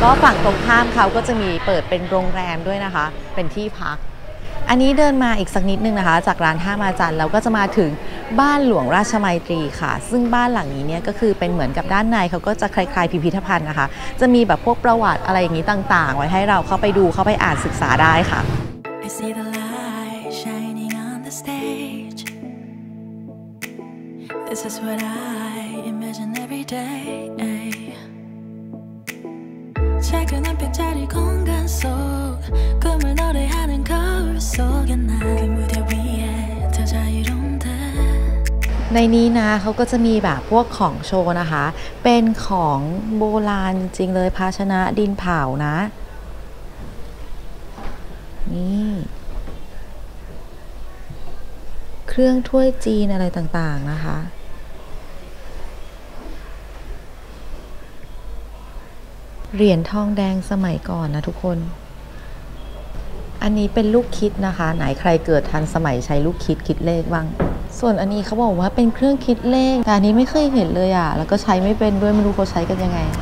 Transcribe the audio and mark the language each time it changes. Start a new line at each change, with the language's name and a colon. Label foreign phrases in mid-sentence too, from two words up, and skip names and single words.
Thai: ก็ฝั่งตรงข้ามเขาก็จะมีเปิดเป็นโรงแรมด้วยนะคะเป็นที่พักอันนี้เดินมาอีกสักนิดนึงนะคะจากร้านท่ามาจันเราก็จะมาถึงบ้านหลวงราชมัยตรีค่ะซึ่งบ้านหลังนี้เนี่ยก็คือเป็นเหมือนกับด้านในเขาก็จะคล้ายๆพิพิธภัณฑ์นะคะจะมีแบบพวกประวัติอะไรอย่างนี้ต่างๆไว้ให้เราเข้าไปดูเข้าไปอ่านศึกษาได้ค่ะ
English: I see the light shining on the stage This is what I imagine every day
Korean: 작은 한 뼘짜리 공간 속 꿈을 노래하는 거울 속에 난 그 무대 위에 더 자유로운 듯
Thai: ในนี้นะเขาก็จะมีแบบพวกของโชว์นะคะเป็นของโบราณจริงๆเลยภาชนะดินเผานะนี่ เครื่องถ้วยจีนอะไรต่างๆนะคะเหรียญทองแดงสมัยก่อนนะทุกคนอันนี้เป็นลูกคิดนะคะไหนใครเกิดทันสมัยใช้ลูกคิดเลขบ้างส่วนอันนี้เขาบอกว่าเป็นเครื่องคิดเลขแต่อันนี้ไม่เคยเห็นเลยอ่ะแล้วก็ใช้ไม่เป็นด้วยไม่รู้เขาใช้กันยังไง